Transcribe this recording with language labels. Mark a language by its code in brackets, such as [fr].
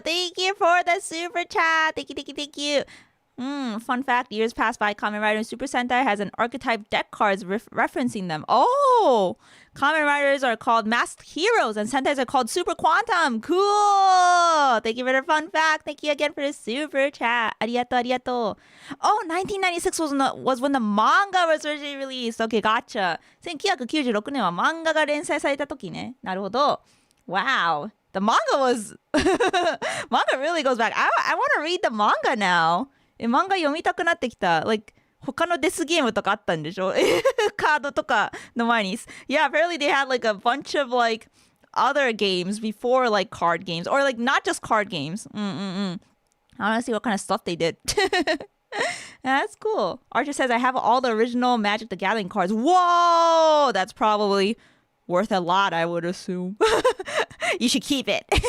[en] Thank you for the super chat. Thank you. Fun fact, years passed by, Kamen Rider Super Sentai has an archetype deck cards referencing them. Oh! Kamen Riders are called Masked Heroes and Sentais are called Super Quantum. Cool! Thank you for the fun fact. Thank you again for the super chat. Arigato. Oh, 1996 was when the manga was originally released. Okay, gotcha. [ja] 1996年は漫画が連載された時ね。なるほど。 [en] Wow. The manga was... manga really goes back. I want to read the manga now. [ja] 漫画読みたくなってきた。Like, 他のデスゲームとかあったんでしょカードとかの前に。 [en] Yeah, apparently they had like a bunch of like other games before like card games. Or like not just card games. I want to see what kind of stuff they did. That's cool. Archer says, I have all the original Magic the Gathering cards. Whoa! That's probably worth a lot, I would assume. You should keep it.